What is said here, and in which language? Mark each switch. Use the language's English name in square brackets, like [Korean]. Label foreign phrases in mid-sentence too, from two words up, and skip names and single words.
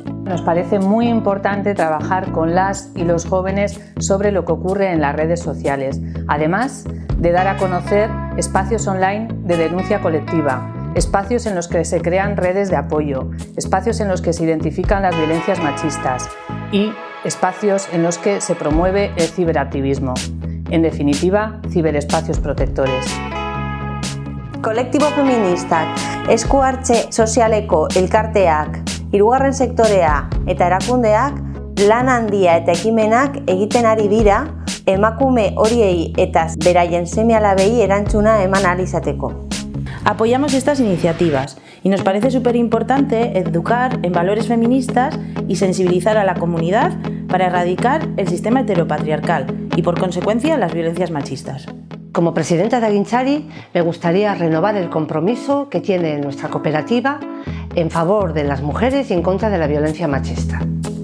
[Spanish] Nos parece muy importante trabajar con las y los jóvenes sobre lo que ocurre en las redes sociales, además de dar a conocer espacios online de denuncia colectiva, espacios en los que se crean redes de apoyo, espacios en los que se identifican las violencias machistas y espacios en los que se promueve el ciberactivismo. En definitiva, ciberespacios protectores. [Basque] Kolektibo feministak, esku hartze sozialeko elkarteak, hirugarren sektorea eta erakundeak lan handia eta ekimenak egiten ari dira emakume horiei eta beraien seme-alabei erantzuna eman ahal izateko. [Spanish] Apoyamos estas iniciativas y nos parece súper importante educar en valores feministas y sensibilizar a la comunidad para erradicar el sistema heteropatriarcal y, por consecuencia, las violencias machistas. Como presidenta de Agintzari, me gustaría renovar el compromiso que tiene nuestra cooperativa en favor de las mujeres y en contra de la violencia machista.